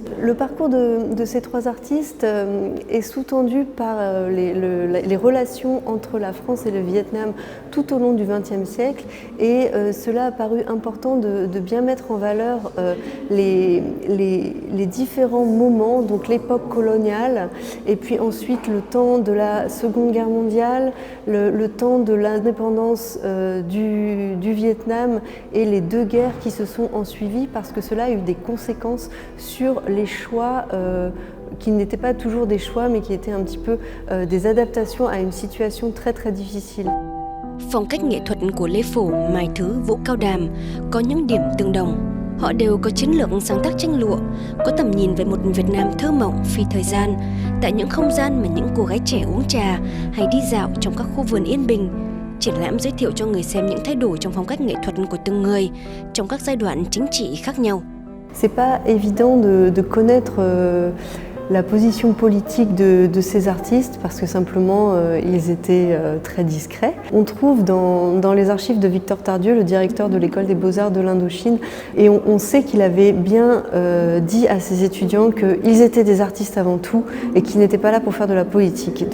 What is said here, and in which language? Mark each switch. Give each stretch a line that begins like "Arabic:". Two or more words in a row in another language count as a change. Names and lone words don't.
French: Le parcours de ces trois artistes est sous-tendu par les relations entre la France et le Vietnam tout au long du XXe siècle et cela a paru important de bien mettre en valeur les différents moments, donc l'époque coloniale et puis ensuite le temps de la Seconde Guerre mondiale, le temps de l'indépendance du Vietnam et les deux guerres qui se sont ensuivies parce que cela a eu des conséquences sur les choix qui n'étaient pas toujours des choix mais qui étaient un petit peu des adaptations à une situation très très difficile.
Vietnamese: Phong cách nghệ thuật của Lê Phổ, Mai Thứ, Vũ Cao Đàm có những điểm tương đồng. Họ đều có chiến lược sáng tác tranh lụa, có tầm nhìn về một Việt Nam thơ mộng phi thời gian, tại những không gian mà những cô gái trẻ uống trà hay đi dạo trong các khu vườn yên bình. Triển lãm giới thiệu cho người xem những thay đổi trong phong cách nghệ thuật của từng người trong các giai đoạn chính trị khác nhau.
French: C'est pas évident de connaître la position politique de ces artistes parce que simplement ils étaient très discrets. On trouve dans les archives de Victor Tardieu, le directeur de l'école des beaux-arts de l'Indochine, et on sait qu'il avait bien dit à ses étudiants qu'ils étaient des artistes avant tout et qu'ils n'étaient pas là pour faire de la politique.